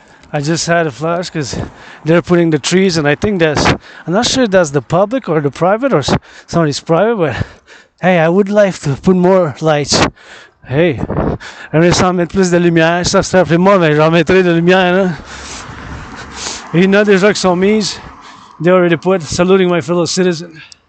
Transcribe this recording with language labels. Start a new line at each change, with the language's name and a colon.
English: I just had a flash because they're putting the trees, and I think I'm not sure if that's the public or the private or somebody's private, but hey, I would like to put more lights.
French: Hey, j'aimerais ça mettre plus de lumière, ça serait après moi, mais j'en mettrai de lumière. Hein? Et il y en a déjà qui sont mises.
English: They already put, saluting my fellow citizen.